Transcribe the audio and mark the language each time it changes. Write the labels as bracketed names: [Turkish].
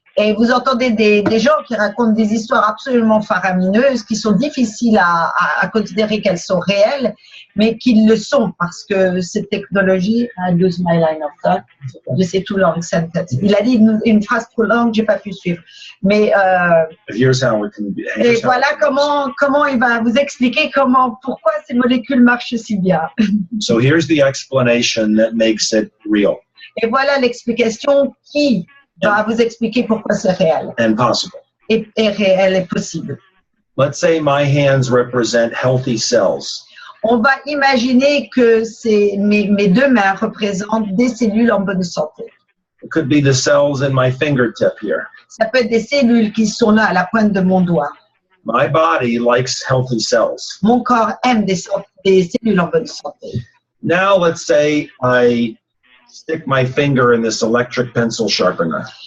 [French] Et vous entendez des gens qui racontent des histoires absolument faramineuses, qui sont difficiles à considérer qu'elles sont réelles, mais qu'ils le sont parce que cette technologie, [English] I lose my line of thought, [French] je sais tout [English] long sentence. [French] Il a dit une phrase trop longue, j'ai pas pu suivre. Mais et voilà comment il va vous expliquer pourquoi ces molécules marchent si bien. [English] So here's the explanation that makes it real. [French] Et voilà l'explication qui va vous expliquer pourquoi c'est réel. [English] And possible. [French] Et réel et possible. [English] Let's say my hands represent healthy cells. [French] On va imaginer que mes deux mains représentent des cellules en bonne santé. [English] It could be the cells in my fingertip here. [French] Ça peut être des cellules qui sont là à la pointe de mon doigt. [English] My body likes healthy cells. [French] Mon corps aime des cellules en bonne santé. [English] Now let's say I stick my finger in this electric pencil sharpener.